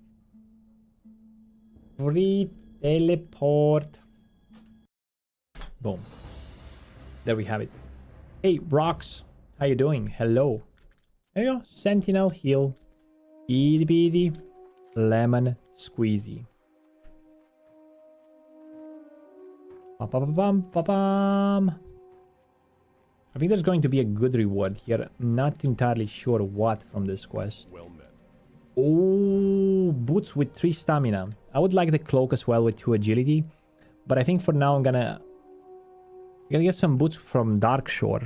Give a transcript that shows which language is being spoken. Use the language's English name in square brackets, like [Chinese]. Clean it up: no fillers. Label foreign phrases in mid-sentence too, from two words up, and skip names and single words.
[English] Free teleport. Boom. There we have it. Hey, Rocks. How you doing? Hello. There you go. Sentinel Hill. Easy peasy. lemon squeezy. Ba-ba-ba-bum, ba-bum. I think there's going to be a good reward here. Not entirely sure what from this quest. Well met. Oh, boots with 3 stamina. I would like the cloak as well with 2 agility. But I think for now I'm gonna get some boots from Darkshore.